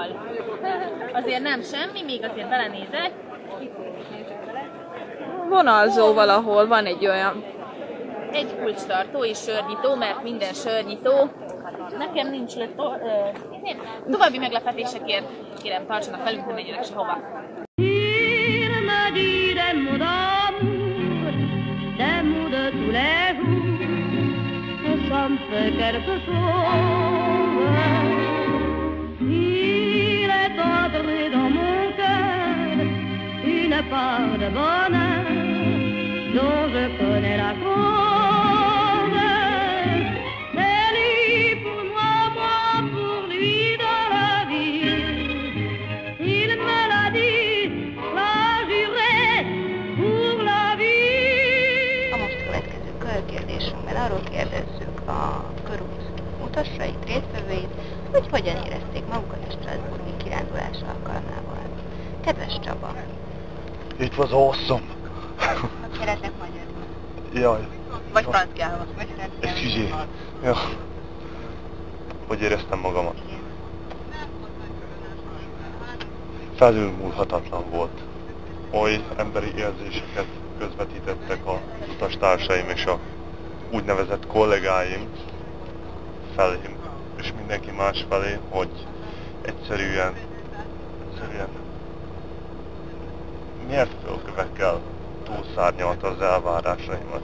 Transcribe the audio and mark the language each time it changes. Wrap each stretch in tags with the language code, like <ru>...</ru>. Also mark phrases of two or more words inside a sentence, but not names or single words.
<hu>Azért nem semmi, még azért belenézek. Vonalzó valahol, van egy olyan. Egy kulcstartó és sörnyitó, mert minden sörnyitó. Nekem nincs további meglepetésekért kérem, tartsanak velünk, nem menjenek sehova.</hu> <fr>Il me dit des mots d'amour, des mots de tous les jours, et ça me fait quelque chose. Il est entré dans mon cœur une part de bonheur dont je connais la cause. C'est lui pour moi, moi pour lui dans la vie. Il me l'a dit, l'a juré pour la vie.</fr> <hu>A most következő körkérdésünkben arról kérdezzük a körút utasait, résztvevőit, hogy hogyan érezték magukat a strasbourgi kirándulás alkalmával. Kedves Csaba!</hu> <en>It was awesome.</en> <hu>Szeretek magyarul. Jaj. Vagy franciául. Excusez. Ja. Hogy éreztem magamat? Felülmúlhatatlan volt. Oly emberi érzéseket közvetítettek a utastársaim és a úgynevezett kollégáim felém, és mindenki más felé, hogy egyszerűen mérföldkövekkel túlszárnyalta az elvárásaimat.</hu>